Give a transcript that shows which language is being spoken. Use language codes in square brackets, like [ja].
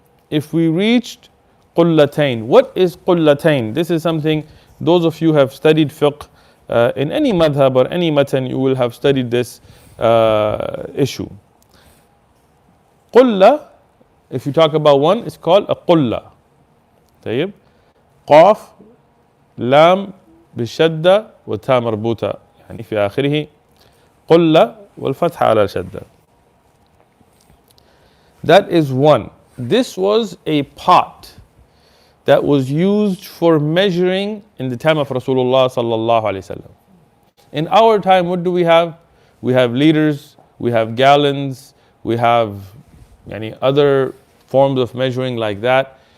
[en] If we reached qullatayn, what is qullatayn? This is something, those of you who have studied fiqh in any madhab or any matan, you will have studied this issue. Qulla, if you talk about one, it's called a qulla. [ar] طيب. قاف لام بالشدة وتاء مربوطة يعني في آخره قلة والفتحة على الشدة. [en] That is one. This was a pot that was used for measuring in the time of Rasulullah sallallahu alaihi wasallam. In our time, what do we have? We have liters, we have gallons, we have other forms of measuring like that.